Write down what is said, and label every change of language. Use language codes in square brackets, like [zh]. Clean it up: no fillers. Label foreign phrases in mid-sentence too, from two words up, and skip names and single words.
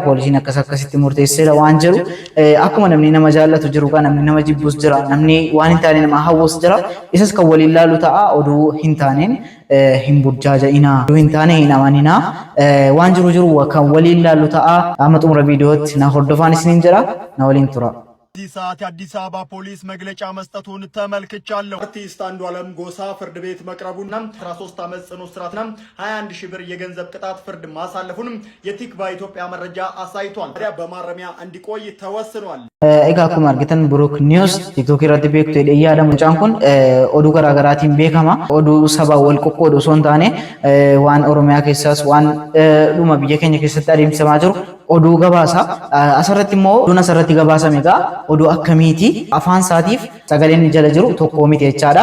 [om] Poolisiin akkasitti murteesseera waan jedhu akkuma namni nama jaallatu jiru kan namni nama jibbus jira. Namni waan hin taane nama hawwus jira. Isas kan waliin ilaallu ta'a oduu hin taaneen hin burjaaja'inaa oduu hin taane hin amaninaa waan jiru kan waliin ilaallu ta'a. Amma xumura viidiyootti na hordofaa isiniin jedha na waliin tura. [am] አዲስ አበባ ፖሊስ መግለጫ መስጠቱን ተመልክቻለሁ። አርቲስት አንዱዓለም ጎሳ ፍርድ ቤት መቅረቡና 13 ዓመት ጽኑ እስራትና 21 ሺህ ብር የገንዘብ ቅጣት ፍርድ ማሳለፉን የቲክቫ ኢትዮጵያ መረጃ አሳይቷል። ታዲያ በማረሚያ እንዲቆይ ተወስኗል። [om] Egaa akkuma argitan Brook News TikTok irratti beektu jedhee yaadamu mucaan kun oduu garaagaraatiin beekama. Oduu sabaa wal qoqqoodu osoo hin taane waan Oromiyaa keessaas waan dhuma biyya keenya keessatti adeemsifamaa jiru oduu gabaasa. Asirratti immoo oduun asirratti gabaasame egaa oduu akkamiiti afaan isaatiif sagaleen jala jiru tokko miti jechaadha.